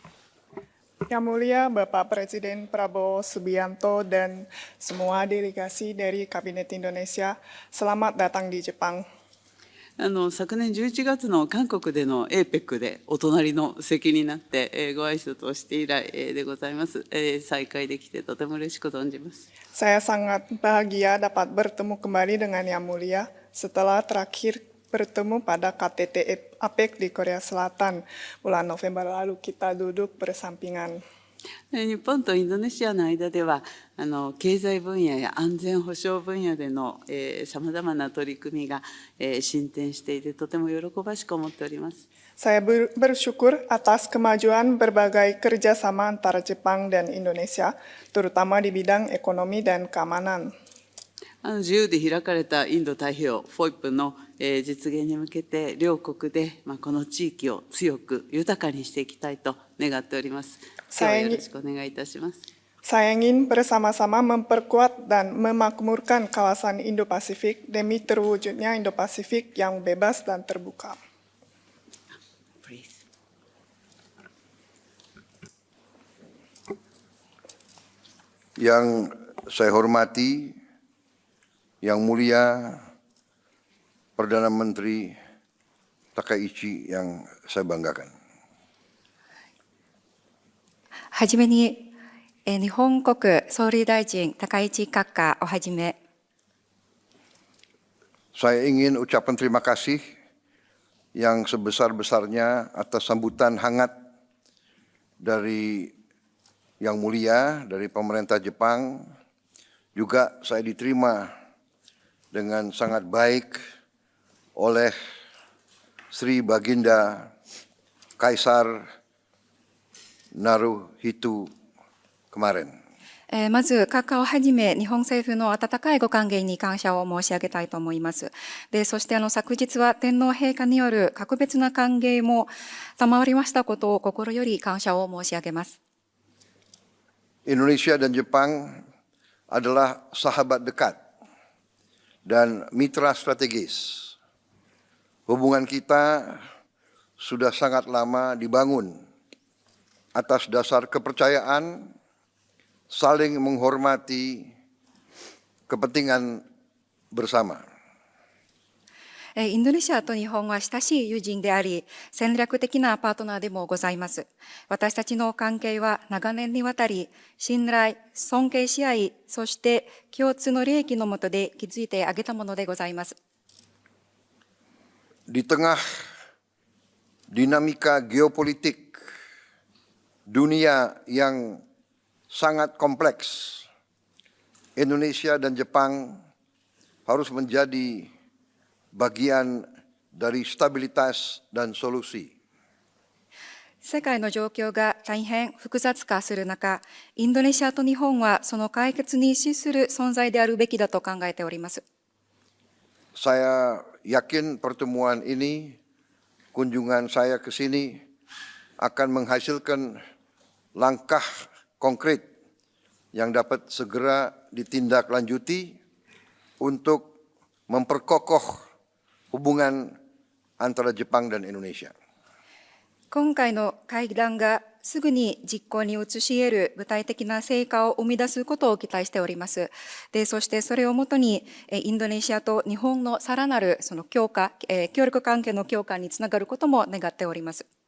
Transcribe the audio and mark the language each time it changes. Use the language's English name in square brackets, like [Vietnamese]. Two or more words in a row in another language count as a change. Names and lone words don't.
[Indonesian] Yang Mulia Bapak Presiden Prabowo Subianto dan semua delegasi dari Kabinet Indonesia, selamat datang di Jepang. [Japanese] 昨年11月の韓国での APEC でお隣の席になってご挨拶をして以来でございます。再会できてとても嬉しく存じます。 [Indonesian] Saya sangat bahagia dapat bertemu kembali dengan Yang Mulia setelah terakhir bertemu pada KTT APEC di Korea Selatan bulan November lalu. Kita duduk bersampingan. [Japanese] 日本とインドネシアの間では経済分野や安全保障分野でのさまざまな取り組みが進展していてとても喜ばしく思っております。 [Indonesian] Saya bersyukur atas kemajuan berbagai kerjasama antara Jepang dan Indonesia, terutama di bidang ekonomi dan keamanan. [Japanese] 自由で開かれたインド太平洋 FOIP の実現に向けて両国でこの地域を強く豊かにしていきたいと願っております。今日はよろしくお願いいたします。 [Indonesian] Saya ingin bersama-sama memperkuat dan memakmurkan kawasan Indo-Pasifik demi terwujudnya Indo-Pasifik yang bebas dan terbuka. Please. Yang saya hormati, Yang Mulia Perdana Menteri Takaichi yang saya banggakan. [Japanese] はじめに、日本国総理大臣高市閣下をはじめ、 [Indonesian] Saya ingin ucapkan terima kasih yang sebesar-besarnya atas sambutan hangat dari Yang Mulia, dari pemerintah Jepang. Juga saya diterima dengan sangat baik oleh Sri Baginda Kaisar Naruhito kemarin. [Japanese] まず、閣下をはじめ、日本政府の温かいご歓迎に感謝を申し上げたいと思います。で、そして昨日は天皇陛下による格別な歓迎も賜りましたことを心より感謝を申し上げます。 [Indonesian] Indonesia dan Jepang adalah sahabat dekat dan mitra strategis. Hubungan kita sudah sangat lama dibangun atas dasar kepercayaan, saling menghormati kepentingan bersama. [Japanese] インドネシアと日本は親しい友人であり、戦略的なパートナーでもございます。私たちの関係は長年にわたり、信頼、尊敬し合い、そして共通の利益の下で築いてあげたものでございます。 [Indonesian] Di tengah dinamika geopolitik dunia yang sangat kompleks, Indonesia dan Jepang harus menjadi bagian dari stabilitas dan solusi. [Japanese] 世界の状況が大変複雑化する中、インドネシアと日本はその解決に資する存在であるべきだと考えております。 [Indonesian] Saya yakin pertemuan ini, kunjungan saya ke sini akan menghasilkan langkah konkret yang dapat segera ditindaklanjuti untuk memperkokoh hubungan antara Jepang dan Indonesia. [Japanese] 今回の会談がすぐに実行に移し得る具体的な成果を生み出すことを期待しております。で、そしてそれをもとにインドネシアと日本のさらなるその強化、協力関係の強化につながることも願っております。